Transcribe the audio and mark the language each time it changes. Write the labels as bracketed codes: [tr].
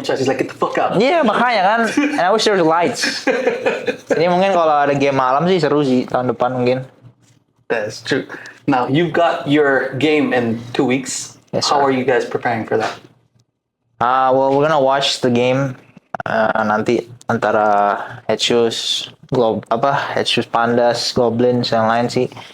[en] He's like, get the fuck out. [id] iya makanya kan, [en] and I wish there was lights. [id] Jadi mungkin kalau ada game malam sih seru sih tahun depan mungkin. [en] That's true. Now, you've got your game in 2 weeks. Yes, How sir. are you guys preparing for that? Well, we're gonna watch the game [id] nanti antara Headshoes Pandas, Goblins yang lain sih.